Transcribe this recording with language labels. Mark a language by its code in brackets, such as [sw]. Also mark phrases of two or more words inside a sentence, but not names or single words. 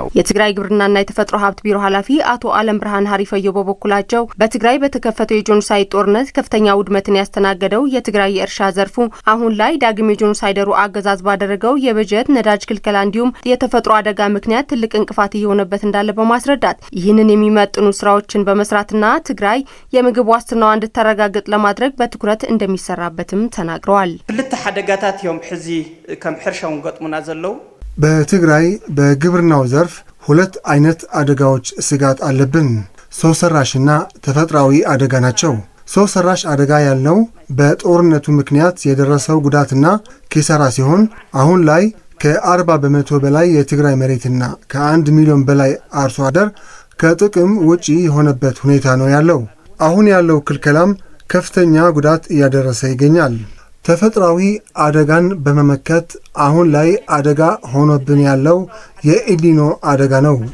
[am] የትግራይ ግብርናና የተፈጥሮ ሀብት ቢሮ ኃላፊ አቶ አለም ብርሃን ሀሪፈዮ በበኩላቸው በትግራይ በተከፈተው የጄኖሳይድ ጦርነት ከፍተኛ ውድመትን ያስተናገደው የትግራይ የእርሻ ዘርፉ አሁን ላይ ዳግም የጄኖሳይደሩ አገዛዝ ባደረገው የበጀት ነዳጅ ክልከላ እንዲሁም የተፈጥሮ አደጋ ምክንያት ትልቅ እንቅፋት እየሆነበት እንዳለ በማስረዳት ይህንን የሚመጥኑ ስራዎችን በመስራትና ትግራይ የምግብ ዋስትናዋ እንድታረጋግጥ ለማድረግ በትኩረት እንደሚሰራበትም ተናግረዋል። [ti] ክልተ ሓደጋታት እዮም ሕዚ ከም ሕርሻውን ገጥሙና ዘለው [am] በትግራይ በግብርናው ዘርፍ ሁለት አይነት አደጋዎች ስጋት አለብን። ሰው ሰራሽና ተፈጥሯዊ አደጋ ናቸው። ሰው ሰራሽ አደጋ ያልነው በጦርነቱ ምክንያት የደረሰው ጉዳትና ኪሳራ ሲሆን አሁን ላይ ከ40 በመቶ በላይ የትግራይ መሬትና ከ1 ሚሊዮን በላይ አርሶ አደር ከጥቅም ውጪ የሆነበት ሁኔታ ነው ያለው። አሁን ያለው ክልከላም ከፍተኛ ጉዳት እያደረሰ ይገኛል። ተፈጥሯዊ አደጋን በመመከት አሁን ላይ አደጋ ሆኖብን ያለው የኢሊኖ አደጋ ነው።